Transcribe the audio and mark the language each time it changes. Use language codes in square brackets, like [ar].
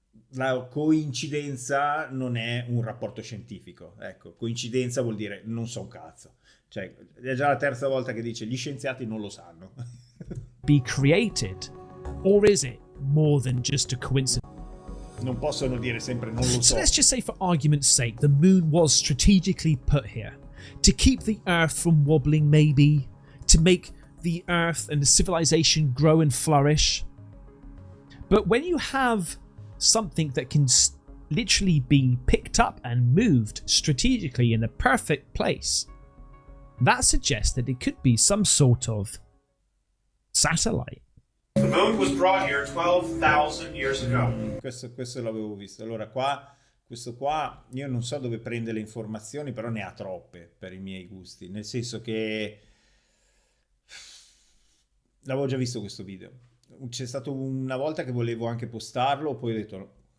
[it] La coincidenza non è un rapporto scientifico, ecco, coincidenza vuol dire non so un cazzo, cioè è già la terza volta che dice gli scienziati non lo sanno. [en] Be created, or is it more than just a coincidence? [it] Non possono dire sempre non lo so. [en] So let's just say, for argument's sake, the moon was strategically put here to keep the Earth from wobbling, maybe to make the Earth and the civilization grow and flourish. But when you have something that can literally be picked up and moved strategically in a perfect place, that suggests that it could be some sort of satellite. The moon was brought here 12,000 years ago. [it] Questo l'avevo visto. Allora questo qua, io non so dove prende le informazioni, però ne ha troppe per i miei gusti. Nel senso che l'avevo già visto questo video. C'è stato una volta che volevo anche postarlo, poi ho detto no.